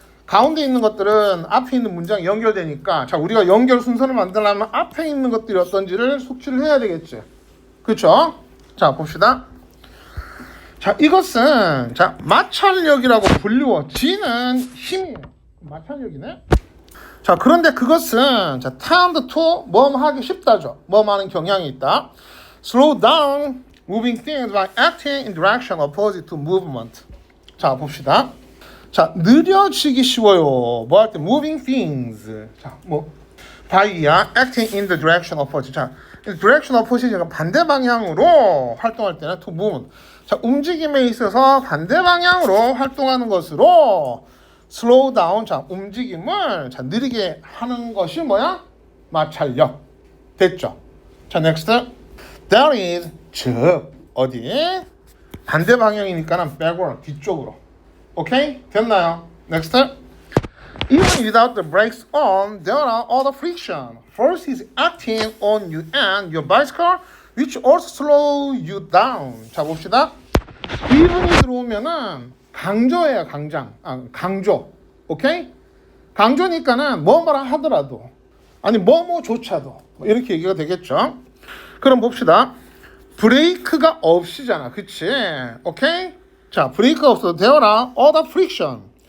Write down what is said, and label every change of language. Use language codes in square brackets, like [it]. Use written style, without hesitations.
[ko] 가운데 있는 것들은 앞에 있는 문장이 연결되니까, 자, 우리가 연결 순서를 만들려면 앞에 있는 것들이 어떤지를 숙지를 해야 되겠지. 그쵸? 자, 봅시다. 자, 이것은 자, 마찰력이라고 불리워지는 힘이에요. 마찰력이네. 자, 그런데 그것은 자, tend to 뭐뭐 하기 쉽다죠. 뭐뭐 하는 경향이 있다. [en] Slow down moving things by acting in direction opposite to movement. [ko] 자, 봅시다. 자, 느려지기 쉬워요. 뭐 할 때 [en] moving things. [ko] 자, 뭐 [en] by야 acting in the direction opposite. [ko] 자, direction opposite가 반대 방향으로 활동할 때는 to movement. 자, 움직임에 있어서 반대 방향으로 활동하는 것으로 slow down. 자, 움직임을 자, 느리게 하는 것이 뭐야? 마찰력. 됐죠? 자, next. There is 즉 어디? 반대 방향이니까는 backward 뒤쪽으로. 오케이? 됐나요? Next. [en] Even without the brakes on, there are other friction. First is acting on you and your bicycle, which also slow you down. [ko] 자, 봅시다. even이 들어오면은 강조예요, 강조. 오케이? 강조니까는 뭐뭐라 하더라도, 아니 뭐뭐조차도 이렇게 얘기가 되겠죠. 그럼 봅시다. 브레이크가 없이잖아, 그치? 오케이? 자, 브레이크가 없어도 되어라. other friction.